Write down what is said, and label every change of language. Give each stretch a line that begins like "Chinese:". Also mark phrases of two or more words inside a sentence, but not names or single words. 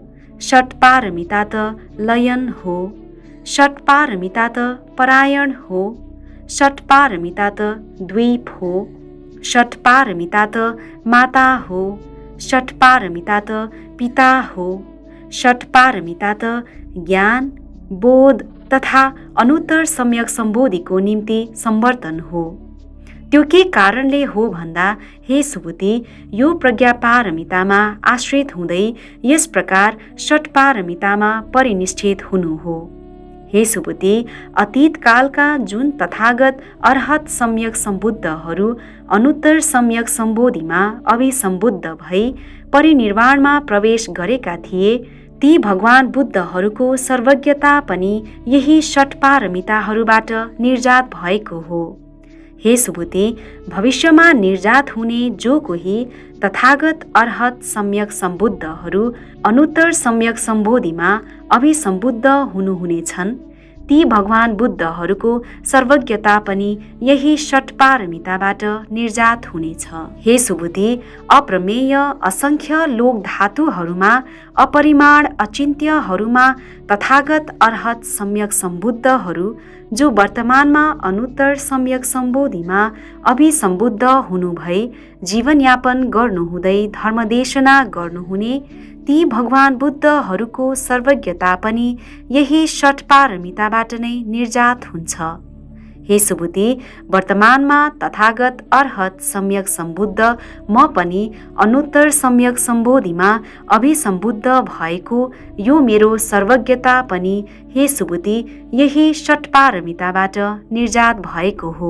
Nepali: षट पारमिता त लयन हो, षट पारमिता त परायण हो, षट पारमिता त द्वीप हो, षट पारमिता त माता हो, षट पारमिता त पिता हो, षट पारमिता त ज्ञान, बोध तथा अनुत्तर सम्यक सम्बोधिको निम्ति सम्वर्तन हो। त्यो के कारणले हो भन्दा हे सुबुति, यो प्रज्ञा पारमितामा आश्रित हुँदै यस प्रकार षट पारमितामा परिनिष्ठित हुनु हो। हे सुबुति, अतीत कालका जुन तथागत अर्हत सम्यक सम्बुद्धहरू अनुत्तर सम्यक सम्बोधिमा अभिसम्बुद्ध भई परिनिर्वाणमा प्रवेश गरेका थिए, ती भगवान बुद्धहरूको सर्वज्ञता पनि यही षट पारमिताहरूबाट निर्जात भएको हो। हे सुबुति, भविष्यमा निर्जात हुने जो कोही तथागत अर्हत सम्यक सम्बुद्धहरू अनुत्तर सम्यक सम्बोधिमा अभिसम्बुद्ध हुनुहुनेछन्, ती भगवान बुद्धहरूको सर्वज्ञता पनि यही षट पारमिताबाट निर्जात हुनेछ। हे सुबुति, अप्रमेय असंख्य लोक धातुहरूमा अपरिमाण अचिन्त्यहरूमा तथागत अर्हत सम्यक सम्बुद्धहरू जो वर्तमानमा अनुत्तर सम्यक सम्बोधिमा अभिसम्बुद्ध हुनुभई जीवनयापन गर्नुहुँदै धर्मदेशना गर्नुहुने ती भगवान बुद्धहरूको सर्वज्ञता पनि यही षट पारमिताबाट नै निर्जात हुन्छ। हे सुबुति, वर्तमानमा तथागत अर्हत सम्यक सम्बुद्ध म पनि अनुत्तर सम्यक सम्बोधिमा अभिसम्बुद्ध भएको यो मेरो सर्वज्ञता पनि हे सुबुति यही षट पारमिताबाट निर्जात भएको हो।